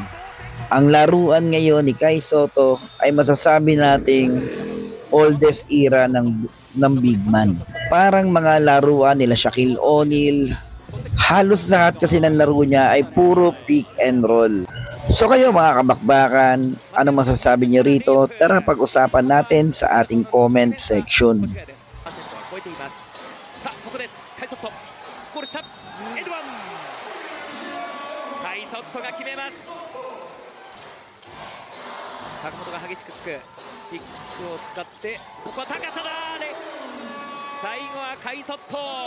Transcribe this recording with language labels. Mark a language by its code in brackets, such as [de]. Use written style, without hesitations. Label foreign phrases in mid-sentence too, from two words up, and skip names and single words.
[tl] Ang laruan ngayon ni Kai Soto ay masasabi nating [en] oldest era [tl] ng [en] big man. [tl] Parang mga laruan nila Shaquille O'Neal, halos lahat kasi ng laro niya ay puro [en] pick and roll. [tl] So kayo mga kabakbakan, ano masasabi niyo rito? Tara pag-usapan natin sa ating comment section. [ja] さあここですカイソットゴールしたエドワンカイソットが決めます坂本が激しくつくピックを使ってここは高さだね最後はカイソット